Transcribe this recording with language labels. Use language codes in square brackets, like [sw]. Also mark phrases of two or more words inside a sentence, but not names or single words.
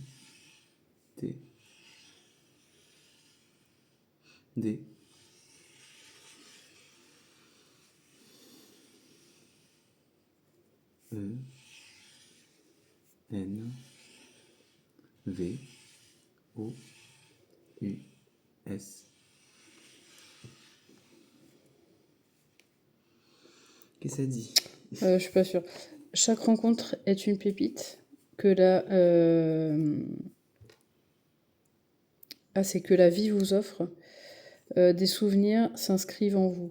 [fr] T. D. E. N. V. O. U. S. Qu'est-ce que ça dit? Je suis pas sûre. Chaque rencontre est une pépite. Que la c'est que la vie vous offre. Des souvenirs s'inscrivent en vous.